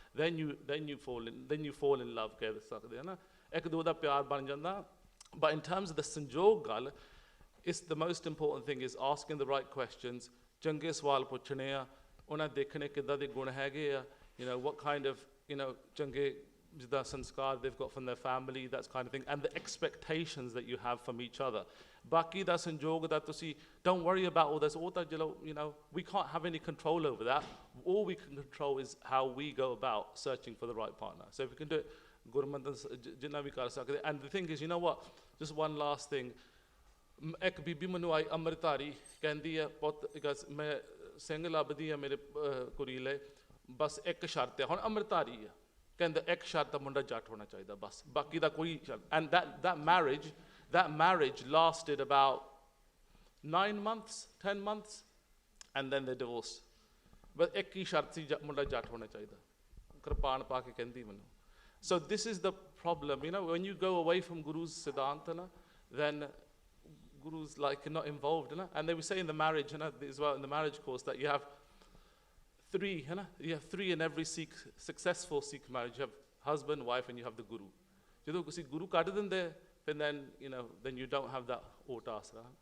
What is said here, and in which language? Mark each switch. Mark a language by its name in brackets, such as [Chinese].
[English] Then you fall in love, [Punjabi] ਕਹਿ ਸਕਦੇ ਨਾ, ਇੱਕ ਦੋ ਦਾ ਪਿਆਰ ਬਣ ਜਾਂਦਾ. [English] But in terms of the ਸੰਜੋਗ ਗੱਲ, it's the most important thing is asking the right questions, [Punjabi] ਚੰਗੇ ਸਵਾਲ ਪੁੱਛਣੇ ਆ, ਉਹਨਾਂ ਦੇਖਣੇ ਕਿੱਦਾਂ ਦੇ ਗੁਣ ਹੈਗੇ ਆ, [English] you know, what kind of, you know, [Punjabi] ਚੰਗੇ ਜਿੱਦਾਂ ਸੰਸਕਾਰ [English] they've got from their family, that kind of thing, and the expectations that you have from each other. [Punjabi] ਬਾਕੀ ਦਾ ਸੰਜੋਗ ਦਾ ਤੁਸੀਂ [English] don't worry about all this, all that, you know, we can't have any control over that. All we can control is how we go about searching for the right partner. So if we can do it, [Punjabi] ਗੁਰਮਤਿ ਜਿੰਨਾ ਵੀ ਕਰ ਸਕਦੇ. [English] And the thing is, you know what, just one last thing, [Punjabi] ਇੱਕ ਬੀਬੀ ਮੈਨੂੰ ਆਈ ਅੰਮ੍ਰਿਤਧਾਰੀ, ਕਹਿੰਦੀ ਹੈ ਪੁੱਤ ਮੈਂ ਸਿੰਘ ਲੱਭਦੀ ਆ ਮੇਰੇ ਕੁੜੀ ਲਈ, ਬਸ ਇੱਕ ਸ਼ਰਤ ਹੈ, ਹੁਣ ਅੰਮ੍ਰਿਤਧਾਰੀ ਆ, ਕਹਿੰਦਾ ਇੱਕ ਸ਼ਰਤ ਆ, ਮੁੰਡਾ ਜੱਟ ਹੋਣਾ ਚਾਹੀਦਾ ਬਸ, ਬਾਕੀ ਦਾ ਕੋਈ ਸ਼ਰਤ. [English] And that marriage lasted about 9 months, 10 months, and then they divorced. [Punjabi] But ਇੱਕ ਹੀ ਸ਼ਰਤ ਸੀ, ਮੁੰਡਾ ਜੱਟ ਹੋਣਾ ਚਾਹੀਦਾ, ਕਿਰਪਾਨ ਪਾ ਕੇ ਕਹਿੰਦੀ ਮੈਨੂੰ. [English] So this is the problem, you know, when you go away from Guru's Siddhanta, then Guru's like not involved, and they would say in the marriage, as well in the marriage course, that you have three in every Sikh, successful Sikh marriage. You have husband, wife, and you have the Guru. [Punjabi] ਜਦੋਂ ਕਿਸੇ ਗੁਰੂ ਕੱਢ ਦਿੰਦੇ, [English] and then, you know, then you don't have that otasra.